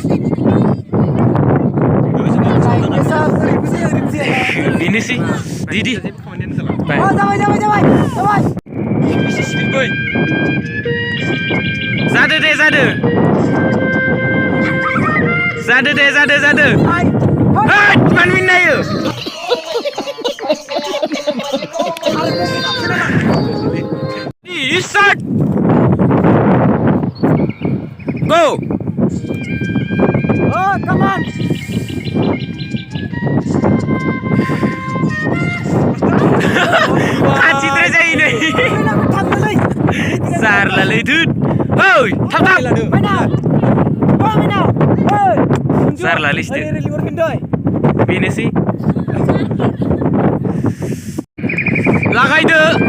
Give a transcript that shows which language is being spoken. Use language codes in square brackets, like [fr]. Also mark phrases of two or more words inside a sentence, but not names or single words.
[brx] बेनोसै दिदि जादो मानो मिनियो start [en] go oh come on [brx] खाथिद्राय जायो नै जारलालै दुद ओइ थाब जारलालै बेनोसै लागायदो